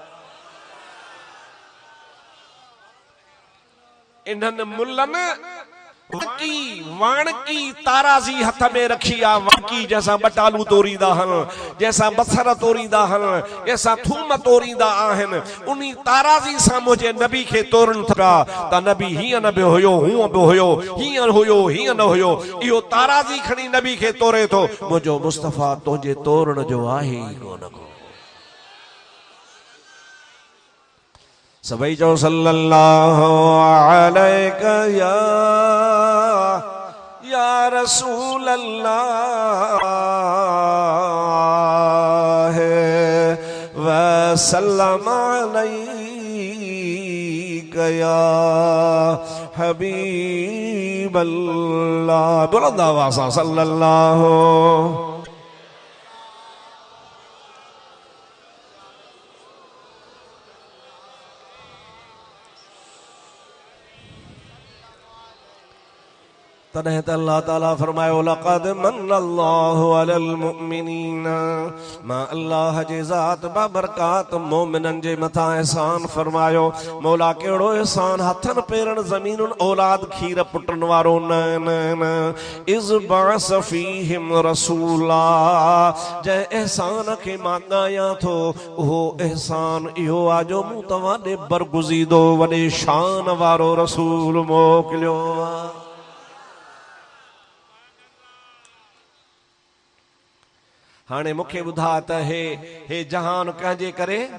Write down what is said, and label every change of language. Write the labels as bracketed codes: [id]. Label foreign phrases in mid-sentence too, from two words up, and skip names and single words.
[sd] इन्हनि मुल्लनि वाणकी ताराज़ी हथ में रखी आहे, वाणकी जैसा बटालू तोरींदा आहिनि, जैसा बसर तोरींदा आहिनि, जैसा थूम तोरींदा आहिनि, उन्ही ताराज़ी सां मुंहिंजे नबी खे तोड़नि था त नबी हीअं न बि हुयो, हूअं बि हुयो, हीअं हुयो, हीअं न हुयो। इहो ताराज़ी खणी नबी खे तोड़े थो। मुंहिंजो मुस्तफ़ा तुंहिंजे तोड़ण जो आहे ई कोन को। सभई चओ [ar] صلى الله عليك يا رسول الله وسلم عليك يا حبيب الله. [sd] बुलंद आवाज़ सां सल्लल्लाहु। तॾहिं त अल्लाह ताला फरमायो [ar] لقد من الله على المؤمنين, [sd] मां अल्लाह जे ज़ात बाबरकात मोमिननि जे मथां एहसान फरमायो। मौला कहिड़ो एहसान, हथनि पेरनि ज़मीनुनि औलाद खीर पुटनि वारो न न न। [ar] إذ بعث فيهم رسولا, [sd] जंहिं एहसान खे मां ॻायां थो उहो एहसान इहो आहे जो मूं तव्हां ॾे बरगुज़ीदो वॾे शान वारो रसूल मोकिलियो आहे। हाणे मूंखे ॿुधा त हे जहान कंहिंजे करे?